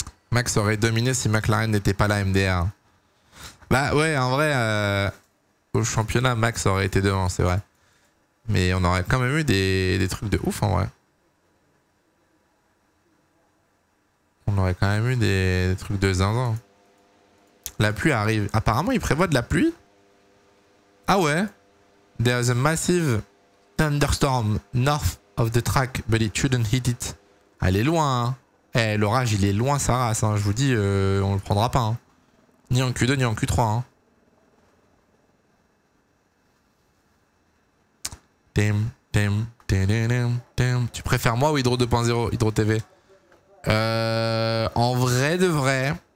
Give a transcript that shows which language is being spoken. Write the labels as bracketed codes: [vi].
[fr] Max aurait dominé si McLaren n'était pas là, MDR. Bah ouais, en vrai, au championnat, Max aurait été devant, c'est vrai. Mais on aurait quand même eu des trucs de ouf, en vrai. On aurait quand même eu des trucs de zinzin. La pluie arrive. Apparemment, il prévoit de la pluie. Ah ouais. [en] There's a massive thunderstorm north of the track, but it shouldn't hit it. [fr] Elle est loin, hein. Eh, l'orage, il est loin, sa race. Hein. Je vous dis, on le prendra pas. Hein. Ni en Q2, ni en Q3. Hein. Tu préfères moi ou Hydro 2.0, Hydro TV? En vrai de vrai.